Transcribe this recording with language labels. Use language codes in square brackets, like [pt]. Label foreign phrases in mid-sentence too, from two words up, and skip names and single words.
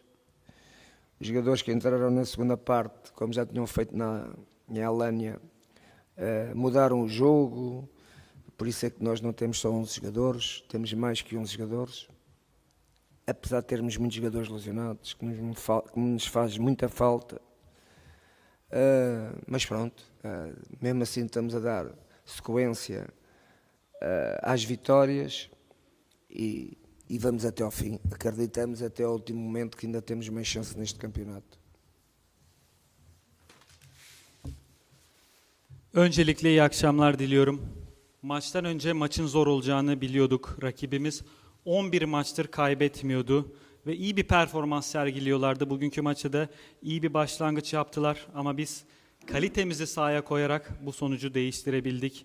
[pt] Os jogadores que entraram na segunda parte, como já tinham feito em Alanya, mudaram o jogo, por isso é que nós não temos só 11 jogadores, temos mais que 11 jogadores, apesar de termos muitos jogadores lesionados, que nos faz muita falta, mas pronto, mesmo assim estamos a dar sequência às vitórias e vamos até ao fim. Acreditamos até ao último momento que ainda temos mais chance neste campeonato. [tr] Öncelikle iyi akşamlar diliyorum. Maçtan önce maçın zor olacağını biliyorduk. Rakibimiz 11 maçtır kaybetmiyordu ve iyi bir performans sergiliyorlardı. Bugünkü maçta da iyi bir başlangıç yaptılar ama biz kalitemizi sahaya koyarak bu sonucu değiştirebildik.